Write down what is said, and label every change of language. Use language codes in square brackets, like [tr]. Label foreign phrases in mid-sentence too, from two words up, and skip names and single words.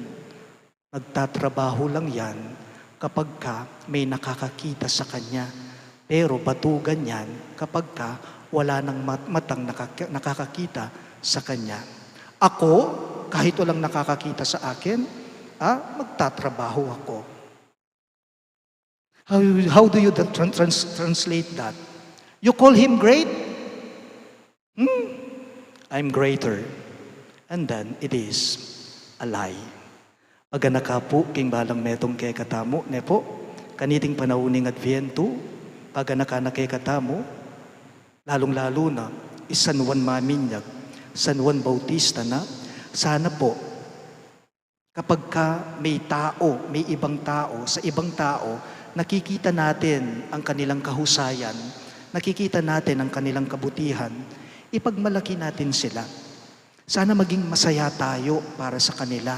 [tl] Nagtatrabaho lang yan kapag ka may nakakakita sa kanya. Pero batugan yan kapag ka wala nang matang nakakakita sa kanya. Ako, kahit walang nakakakita sa akin, magtatrabaho ako. [en] How do you translate that? You call him great? I'm greater. And then it is a lie. [pam] Paganaka po king balang metong kay katamo, ne po, kaniting panauning adviento, paganaka na kay katamo, [tl] lalong-lalo na, San Juan Maminyag, San Juan Bautista na, sana po, kapag ka may tao, may ibang tao, sa ibang tao, nakikita natin ang kanilang kahusayan, nakikita natin ang kanilang kabutihan, ipagmalaki natin sila. Sana maging masaya tayo para sa kanila.